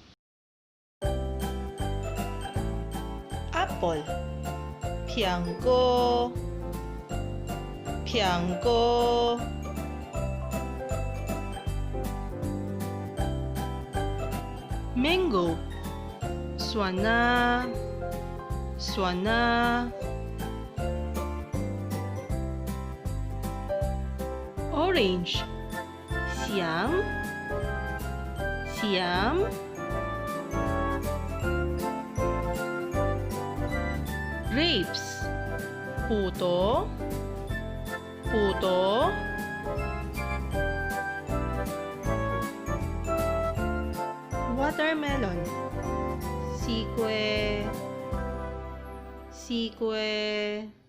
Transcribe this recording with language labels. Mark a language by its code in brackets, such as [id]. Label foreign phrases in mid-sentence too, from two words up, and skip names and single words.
[en] Apple, [nan] pianggo, pianggo. Mango, suana, suana. Orange, siam, siam. Grapes, puto, puto. Watermelon, sique, sique.